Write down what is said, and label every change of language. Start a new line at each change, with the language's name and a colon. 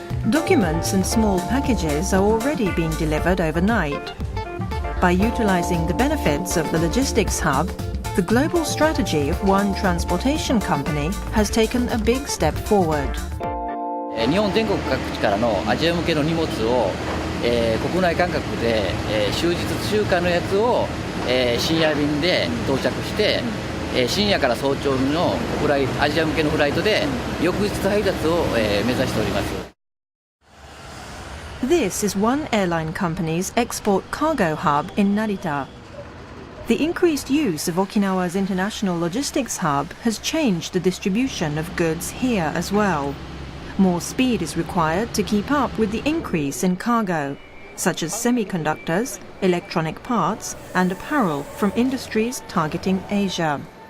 English: Documents and small packages are already being delivered overnight. By utilizing the benefits of the logistics hub, the global strategy of one transportation company has taken a big step forward.
Japanese: 日本全国各地からのアジア向けの荷物を、国内感覚で、終日中間のやつを、深夜便で到着して、深夜から早朝のアジア向けのフライトで翌日配達を、目指しております。
English: This is one airline company's export cargo hub in Narita. The increased use of Okinawa's international logistics hub has changed the distribution of goods here as well. More speed is required to keep up with the increase in cargo, such as semiconductors, electronic parts, and apparel from industries targeting Asia.